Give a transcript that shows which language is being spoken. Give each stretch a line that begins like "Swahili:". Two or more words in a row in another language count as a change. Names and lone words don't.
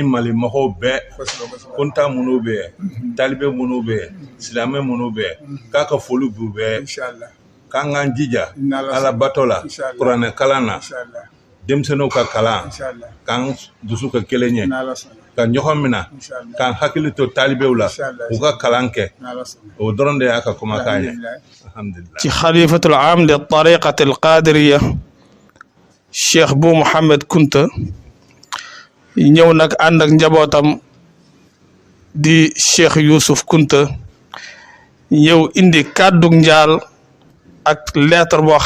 Bambara: Mali mɔgɔw bɛɛ kontan minnu bɛ yen talibe minnu bɛ yen silamɛ minnu bɛ yen k'a ka foli b'u bɛɛ k'an k'an jija Ala bato la kuranɛ kalan na denmisɛnninw ka kalan k'an dusu ka kelen ye ka ɲɔgɔn minɛ k'an hakili to talibew la u ka kalan kɛ o dɔrɔn de y'a ka kumakan ye alhamdulillah
Wolof: ci
Arabic: خليفة العام للطريقة القادرية
Wolof: Cheikh Bou Mouhamed Kounta ñëw nag ànd ak njabootam di Cheikh Youssouf Kounta ñëw indi kàddug njaal ak lettre boo